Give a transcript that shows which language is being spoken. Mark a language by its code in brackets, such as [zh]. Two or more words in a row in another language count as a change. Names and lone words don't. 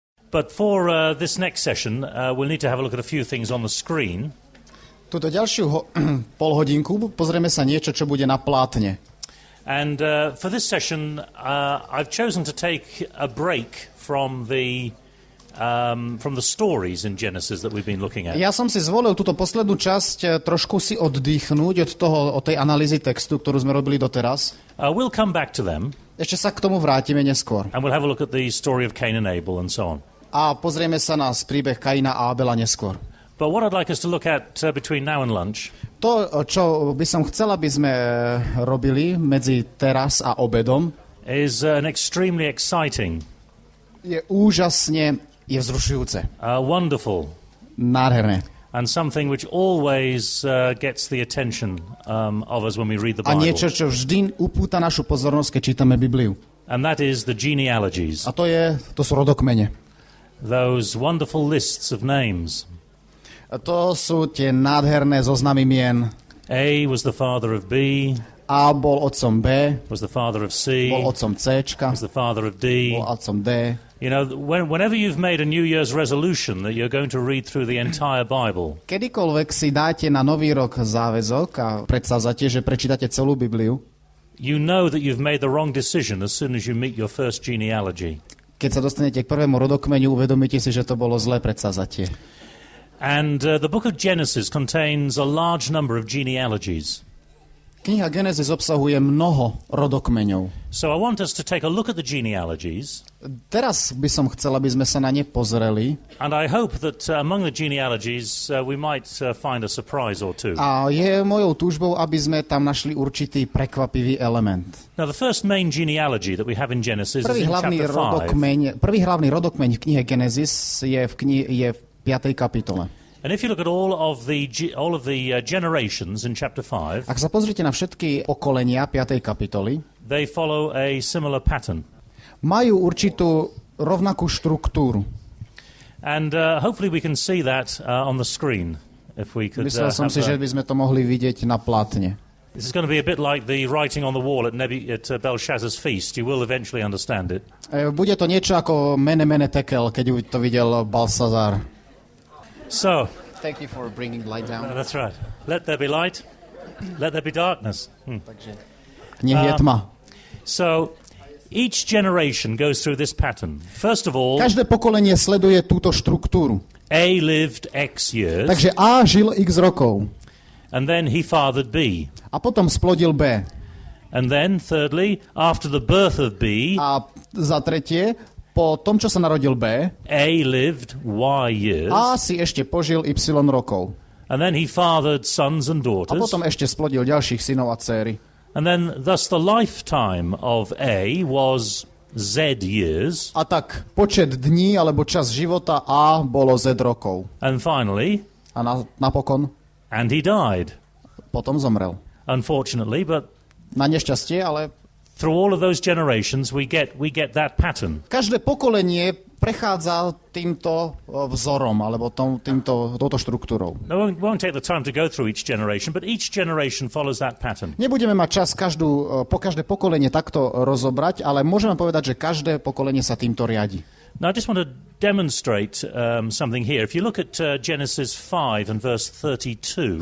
[en] But for this next session, we'll need to have a look at a few things on the screen. [sk] Túto ďalšiu polhodinku pozrieme sa niečo, čo bude na plátne. [en] And for this session, I've chosen to take a break from the stories in Genesis that we've been looking at. [sk] Ja som si zvolil túto poslednú časť trošku si oddychnúť od tej analýzy textu, ktorú sme robili doteraz. [en] We'll come back to them. [sk] Ešte sa k tomu vrátime neskôr. [en] And we'll have a look at the story of Cain and Abel and so on. [sk] A pozrieme sa na príbeh Kaina a Abela neskôr. [en] But what I'd like us to look at between now and lunch [sk] To, čo by som chcel, aby sme robili medzi teraz a obedom, [en] is an extremely exciting, [sk] je vzrušujúce. [en] Wonderful, [sk] Nádherné. [en] and something which always gets the attention of us when we read the [sk] A [en] Bible. [sk] niečo, čo vždy upúta našu pozornosť, keď čítame Bibliu. [en] And that is the genealogies, [sk] A to sú rodokmene. [en] those wonderful lists of names. [sk] A to sú tie nádherné zoznamy mien. [en] A was the father of B, [sk] A bol otcom B, [en] was the father of C, [sk] bol otcom Cčka, [en] was the father of D. [sk] bol otcom D. [en] You know, whenever you've made a New Year's resolution that you're going to read through the entire Bible, [sk] Kedykoľvek si dáte na nový rok záväzok a predsavzatie, že prečítate celú Bibliu, [en] you know that you've made the wrong decision as soon as you meet your first genealogy. [sk] keď sa dostanete k prvému rodokmeniu, uvedomíte si, že to bolo zlé predsavzatie. [en] And the book of Genesis contains a large number of genealogies. [sk] Kniha Genesis obsahuje mnoho rodokmeňov. [en] So I want us to take a look at the genealogies. [sk] Teraz by som chcel, aby sme sa na ne pozreli. [en] And I hope that among the genealogies we might find a surprise or two. [sk] A je mojou túžbou, aby sme tam našli určitý prekvapivý element. [en] Now the first main genealogy that we have in Genesis is [sk] Prvý [en] in [sk] hlavný rodokmeň v knihe Genesis je v 5. kapitole. [en] And if you look at all of the generations in chapter 5, [sk] Ak sa pozrite na všetky pokolenia 5. kapitoly, [en] they follow a similar pattern. [sk] majú určitú rovnakú štruktúru. [en] And hopefully we can see that on the screen. If we could [sk] Myslel som si, že by sme to mohli vidieť na plátne. [en] This is going to be a bit like the writing on the wall at Belshazzar's feast. You will eventually understand it. [sk] Bude to niečo ako [arc] mene tekel, [sk] keď to videl Balsazar. [en] So, Thank you for bringing light down. that's right. Let there be light, let there be darkness. [sk] Nech je tma. [en] So, each generation goes through this pattern. First of all, [sk] Každé pokolenie sleduje túto štruktúru. [en] A lived X years, [sk] Takže A žil x rokov [en] and then he fathered B. [sk] a potom splodil B. [en] And then, thirdly, after the birth of B, [sk] A za tretie, po tom, čo sa narodil B, [en] A lived Y years, [sk] A si ešte požil y rokov. [en] and then he fathered sons and [sk] A [en] daughters. [sk] potom ešte splodil ďalších synov a dcéry. [en] And then, thus, the lifetime of A was Z years. [sk] A tak počet dní alebo čas života A bolo Z rokov. [en] And finally, [sk] A napokon [en] and he died. [sk] potom zomrel. [en] Unfortunately, but [sk] Na nešťastie, ale [en] through all of those generations, we get that pattern. [sk] každé pokolenie prechádza týmto vzorom alebo touto štruktúrou. [en] Now, we won't take the time to go through each generation, but each generation follows that pattern. [sk] Nebudeme mať čas po každé pokolenie takto rozobrať, ale môžeme povedať, že každé pokolenie sa týmto riadi. [en] Now, I just want to demonstrate something here. If you look at Genesis 5 and verse 32,